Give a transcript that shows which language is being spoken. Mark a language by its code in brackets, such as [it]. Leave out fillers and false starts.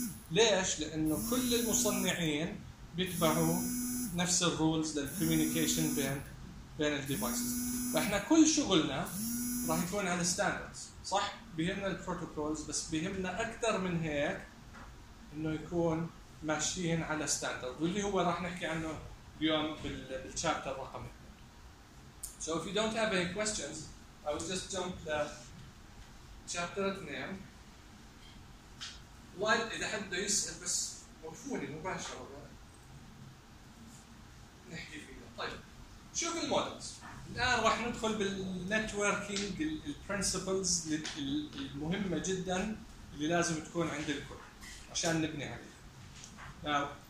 [ar] ليش؟ لأنه كل المصنعين بيتبعوا نفس الرولز للكوميونيكيشن بين الديفايسز. فإحنا كل شغلنا راح يكون على ستاندرز، صح؟ بيهمنا البروتوكولز، بس بيهمنا أكثر من هيك إنه يكون ماشيين على ستاندرز، واللي هو راح نحكي عنه اليوم بالشابتر الرقم. [en] So if you don't have any questions, I will just jump to chapter 2. [ar] إذا حد بده يسأل بس وقفوني مباشرة نحكي فيها. طيب شوف المودلز الآن راح ندخل بالنتوركينج البرنسبلز المهمة جدا اللي لازم تكون عند الكل عشان نبني عليها.